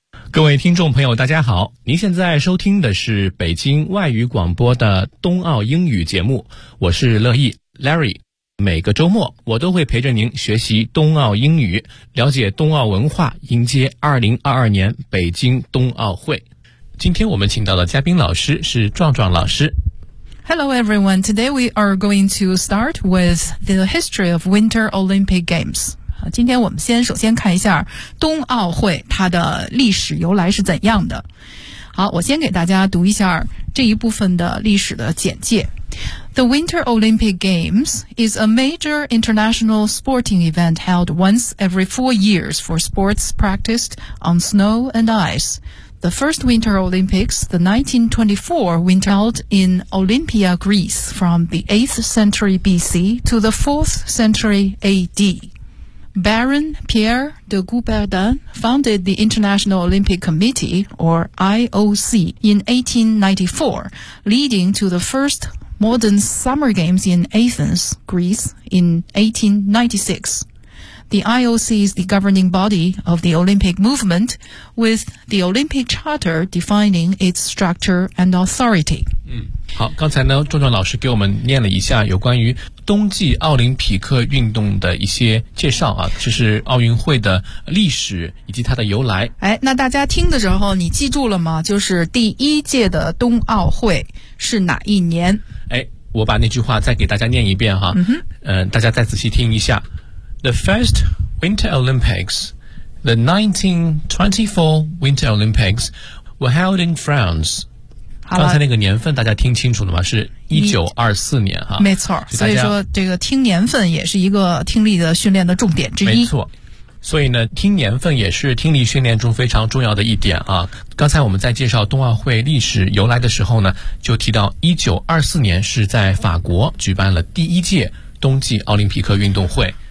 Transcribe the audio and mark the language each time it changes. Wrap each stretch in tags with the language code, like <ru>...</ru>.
<zh>各位听众朋友，大家好，您现在收听的是北京外语广播的冬奥英语节目，我是乐意 Larry。每个周末我都会陪着您学习冬奥英语，了解冬奥文化，迎接2022年北京冬奥会。今天我们请到的嘉宾老师是壮壮老师。</zh> <en>Hello everyone, today we are going to start with the history of Winter Olympic Games.</en> <zh>今天我们首先看一下冬奥会它的历史由来是怎样的。好，我先给大家读一下这一部分的历史的简介。</zh> <en>The Winter Olympic Games is a major international sporting event held once every 4 years for sports practiced on snow and ice. The first Winter Olympics, the 1924 Winter, held in Olympia, Greece, from the 8th century BC to the 4th century AD. Baron Pierre de Coubertin founded the International Olympic Committee, or IOC, in 1894, leading to the firstmodern Summer Games in Athens, Greece, in 1896. The IOC is the governing body of the Olympic movement, with the Olympic Charter defining its structure and authority.</en> <zh>好，刚才呢，壮壮老师给我们念了一下有关于冬季奥林匹克运动的一些介绍啊，这是奥运会的历史以及它的由来。哎，那大家听的时候你记住了吗？就是第一届的冬奥会是哪一年？哎，我把那句话再给大家念一遍哈，大家再仔细听一下。</zh> <en>The first Winter Olympics, the 1924 Winter Olympics, were held in France.</en> <zh>刚才那个年份大家听清楚了吗？是1924年哈，没错。所以说这个听年份也是一个听力的训练的重点之一。没错，所以呢，听年份也是听力训练中非常重要的一点啊。刚才我们在介绍冬奥会历史由来的时候呢，就提到1924年是在法国举办了第一届冬季奥林匹克运动会。</zh>